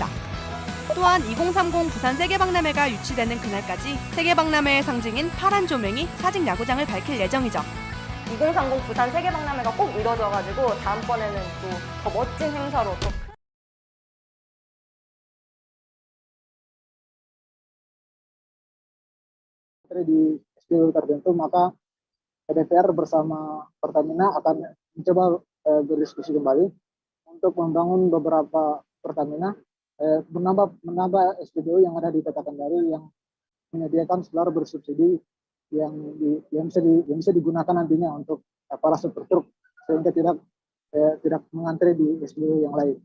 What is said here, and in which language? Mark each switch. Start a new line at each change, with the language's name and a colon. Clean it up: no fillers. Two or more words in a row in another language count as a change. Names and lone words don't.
Korean: 또한 2030 부산 세계박람회가 유치되는 그날까지 세계박람회의 상징인 파란 조명이 사직 야구장을 밝힐 예정이죠. 2030 부산 세계박람회가 꼭 이뤄져가지고 다음번에는 또 더 멋진 행사로 또
Indonesian: mengantre di SPBU tertentu, maka DPR bersama Pertamina akan mencoba berdiskusi kembali untuk membangun beberapa Pertamina, menambah SPBU yang ada di Kota Kendari yang menyediakan solar bersubsidi yang bisa digunakan nantinya untuk para super truk, sehingga tidak mengantre di SPBU yang lain.